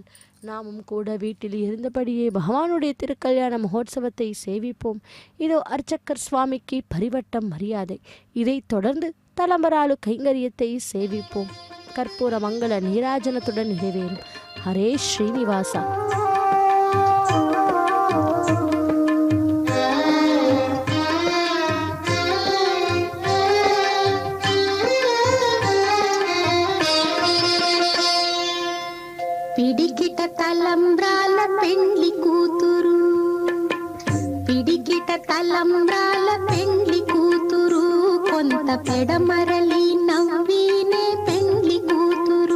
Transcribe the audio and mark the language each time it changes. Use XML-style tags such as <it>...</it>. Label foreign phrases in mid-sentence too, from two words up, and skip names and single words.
<ta>நாமும் கூட வீட்டில் இருந்தபடியே பகவானுடைய திருக்கல்யாண மகோத்சவத்தை சேவிப்போம். இதோ அர்ச்சக்கர் சுவாமிக்கு பரிவட்டம் மரியாதை. இதைத் தொடர்ந்து தலம்பராலு கைங்கரியத்தை சேவிப்போம். கற்பூர மங்கள நீராஜனத்துடன் நிறைவேறும். ஹரே ஸ்ரீனிவாசா.</ta> <te>పిడికిట తలంబ్రాల పెండ్లి కూతురు, పిడికిట తలంబ్రాల పెండ్లి కూతురు, కొంత పెడమరలి నవ్వినే పెండ్లి కూతురు.</te>